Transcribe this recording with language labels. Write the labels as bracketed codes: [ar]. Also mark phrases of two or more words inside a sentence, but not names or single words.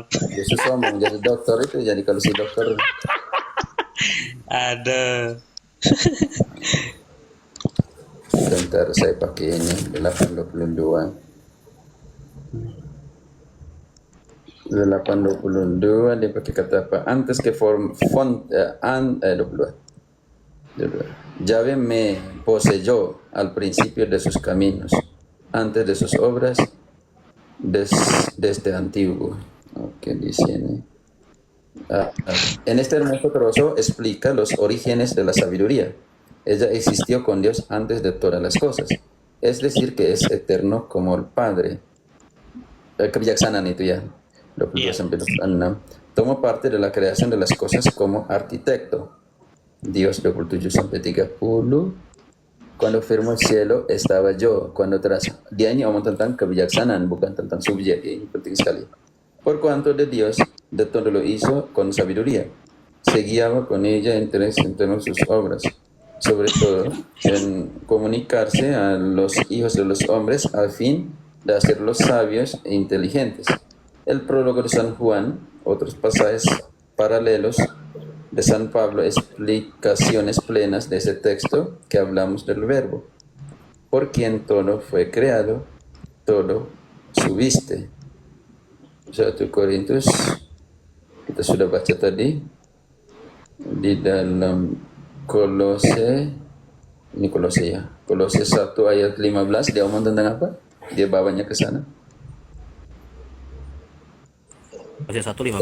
[id] Yesus mau jadi dokter itu, jadi kalau si dokter. Ada. Sebentar saya pakai ini 822 dia pakai kata apa? [es] Antes que font 22. Yahvé me poseyó al principio de sus caminos, antes de sus obras, desde antiguo. Ok, dice en este hermoso trozo explica los orígenes de la sabiduría. Ella existió con Dios antes de todas las cosas. Es decir, que es eterno como el Padre. [id] Kebijaksanaan itu ya. 22 sampai 26. [es] Tomó parte de la creación de las cosas como arquitecto. [id] Dios 27 sampai 30. [es] Cuando firmó el cielo estaba yo. Cuando tras [id] dia ini omong tentang kebijaksanaan, bukan tentang subjek. Ini penting sekali. [es] Por cuanto de Dios de todo lo hizo con sabiduría. Se guiaba con ella entre sus obras. Sobre todo en comunicarse a los hijos de los hombres a fin de hacerlos sabios e inteligentes. El prólogo de San Juan, otros pasajes paralelos de San Pablo, explicaciones plenas de ese texto que hablamos del verbo, por quien todo fue creado, todo subsiste. [id] 1 Korintus kita sudah baca tadi di dalam Kolose Ini Kolose ya. Kolose 1 ayat 15 dia omong tentang apa? Dia bawanya ke sana. Kolose 1:15